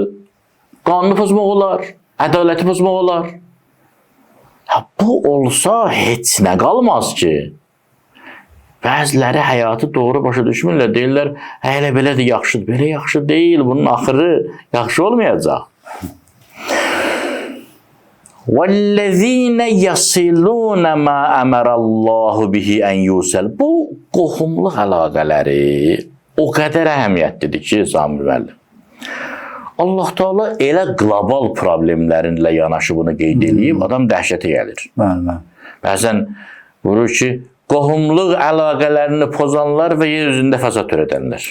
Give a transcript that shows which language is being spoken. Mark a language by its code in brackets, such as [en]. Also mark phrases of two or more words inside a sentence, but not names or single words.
[az] Qanunu pozmaq olar, ədaləti pozmaq olar. Bu olsa heç nə qalmaz ki. Bəziləri həyatı doğru başa düşmürlər. Deyirlər, elə belə də yaxşıdır. Belə yaxşı deyil, bunun axırı yaxşı olmayacaq. [ar] وَالَّذ۪ينَ يَصِلُونَ مَا أَمَرَ اللّٰهُ بِهِ اَنْ يُوسَلْ. [az] Bu qohumluq əlaqələri o qədər əhəmiyyətlidir ki, Sami müəllim. Allah Teala elə qlobal problemlərinlə yanaşı bunu qeyd edib, adam dəhşətə gəlir. Bəzən vurur ki, qohumluq əlaqələrini pozanlar və yer üzündə fəsad törədənlər.